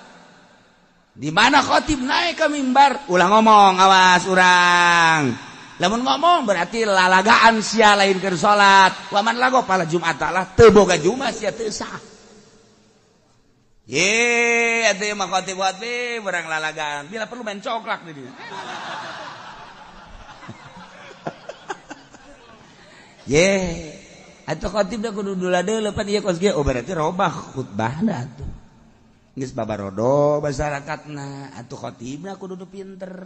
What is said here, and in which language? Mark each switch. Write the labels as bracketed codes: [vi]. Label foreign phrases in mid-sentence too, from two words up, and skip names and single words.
[id] Di mana khatib naik ke mimbar, [su] ulah ngomong awas urang. Lamun ngomong berarti lalagaan sia lain keur salat. [ar] ومن لغا فلا جمعة له. [su] Teu boga jumat sia teu sah. Ye, atuh mah khatib berang lalagaan. Bila perlu main coklak di dieu. Ye, atuh khatib da kudu dula-dula pan ieu kos ge berarti robah khutbahna atuh. Geus babarodo masyarakatna, atuh khatibna kudu pinter.